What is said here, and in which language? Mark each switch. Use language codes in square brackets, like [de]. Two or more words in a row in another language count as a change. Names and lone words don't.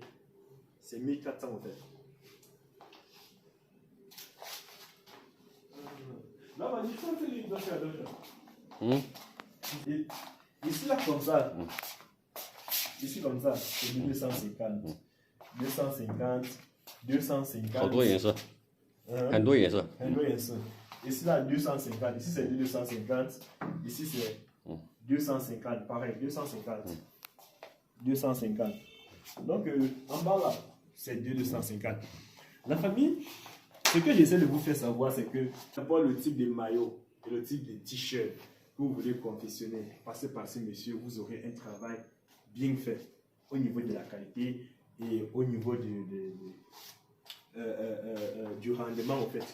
[fr] C'est 1400 en fait. Là, on va dire ça, c'est les Ici, là, comme ça. Ici, comme ça, c'est 250. 250. 250. [zh] 好多颜色，很多颜色。很多颜色。 [fr] Ici, là, 250. Ici, c'est 250. Ici, c'est 250. Pareil, 250. 250. Donc, en bas, là, c'est 250. La famille, ce que j'essaie de vous faire savoir, c'est que d'abord le type de maillot et le type de t-shirt que vous voulez confectionner, passez par ce monsieur, vous aurez un travail bien fait au niveau de la qualité et au niveau du rendement, en fait.